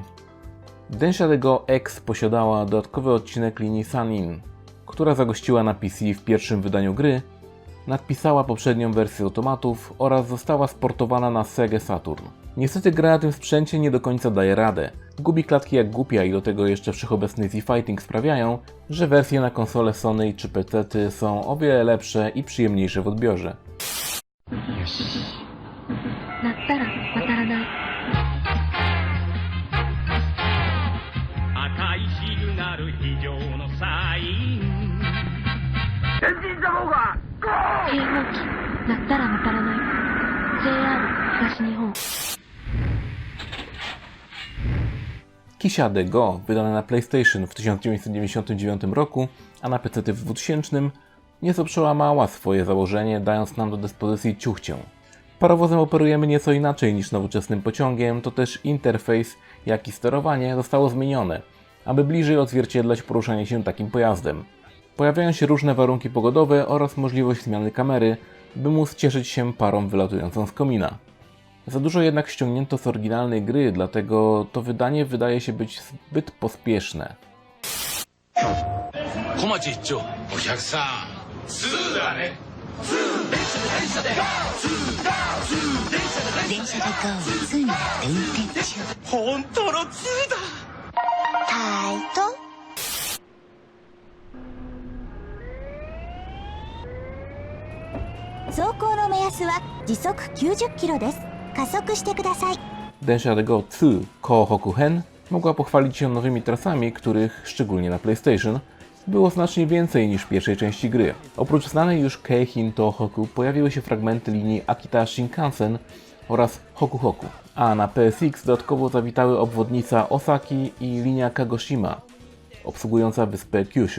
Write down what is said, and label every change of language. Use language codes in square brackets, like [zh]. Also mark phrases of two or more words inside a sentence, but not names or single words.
[pl] Densha de Go X posiadała dodatkowy odcinek linii Sanin, która zagościła na PC w pierwszym wydaniu gry, nadpisała poprzednią wersję automatów oraz została sportowana na Sega Saturn. Niestety gra na tym sprzęcie nie do końca daje radę. Gubi klatki jak głupia i do tego jeszcze wszechobecny Z-Fighting sprawiają, że wersje na konsole Sony czy PC-ty są o wiele lepsze i przyjemniejsze w odbiorze. [ja] 鳴ったら渡らない。赤いシグナル非常のサイン警報機鳴ったら渡らない。 JR 東日本。 [pl] Kisia de Go, wydane na PlayStation w 1999 roku, a na PC w 2000, nieco przełamała swoje założenie, dając nam do dyspozycji ciuchcię. Parowozem operujemy nieco inaczej niż nowoczesnym pociągiem, to też interfejs, jak i sterowanie zostało zmienione, aby bliżej odzwierciedlać poruszanie się takim pojazdem. Pojawiają się różne warunki pogodowe oraz możliwość zmiany kamery, by móc cieszyć się parą wylatującą z komina. Za dużo jednak ściągnięto z oryginalnej gry, dlatego to wydanie wydaje się być zbyt pospieszne. [ja] 小町一丁お客さん2だね電車で GO 2になって運転中。本当の2だタイト。走行の目安は時速90キロです。加速してください。 [pl] Densha de Go 2 Kohoku Hen mogła pochwalić się nowymi trasami, których, szczególnie na PlayStation, było znacznie więcej niż w pierwszej części gry. Oprócz znanej już Keihin Tohoku pojawiły się fragmenty linii Akita Shinkansen oraz Hoku Hoku, a na PSX dodatkowo zawitały obwodnica Osaki i linia Kagoshima, obsługująca wyspę Kyushu.